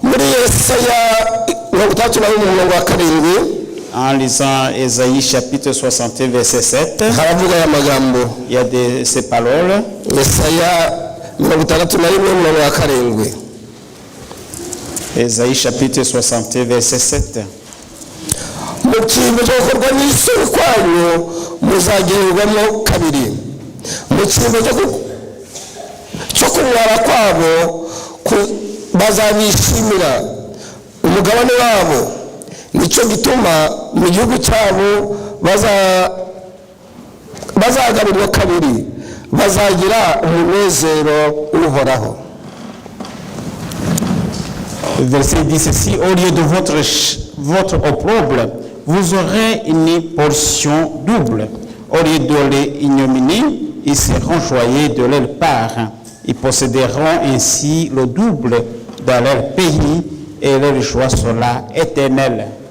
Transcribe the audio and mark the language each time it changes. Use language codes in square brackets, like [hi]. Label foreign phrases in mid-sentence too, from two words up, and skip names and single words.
[fr] En lisant Ésaïe chapitre 61 verset 7, il y a ces paroles. Ésaïe chapitre 61 verset 7. [rw] Mu cyimbo cyo gukorwa n'isuri kwanyu muzagererwamo kabiri, mu cyimbo cyo kumwara kwabo bazabishimira umugabane wabo, nicyo gituma mu gihugu cyabo bazagarurirwa kabiri, bazagira umunezero uhoraho. [fr] Verset 10 ceci, au lieu de votre opprobre, vous aurez une portion double. Au lieu de l'ignominie, ils seront joyeux de leur part. Ils posséderont ainsi le double dans leur pays et leur joie sera éternelle.